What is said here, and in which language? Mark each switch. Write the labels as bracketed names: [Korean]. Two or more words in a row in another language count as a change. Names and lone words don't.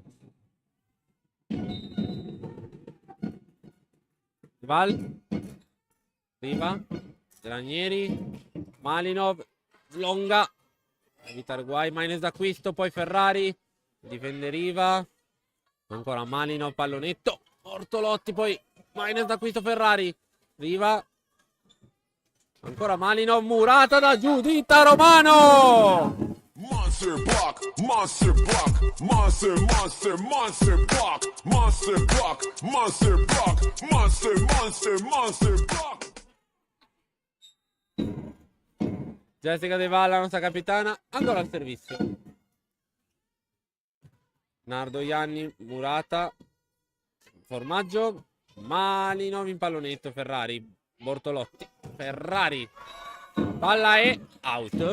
[Italian] Val, Riva, Granieri, Malinov, Longa, evitare guai, minus d'acquisto, poi Ferrari, difende Riva, ancora Malino, pallonetto, Bortolotti, poi minus d'acquisto Ferrari, Riva, ancora Malino, murata da Giuditta Romano! [English] Monster block, monster block, monster, monster, monster block, monster block, monster block, monster, monster, monster block. [Italian] Jessica De Val, la nostra capitana, ancora al servizio. Nardo Ianni, Murata, Formaggio, Malinov in pallonetto, Ferrari, Bortolotti, Ferrari, palla è out.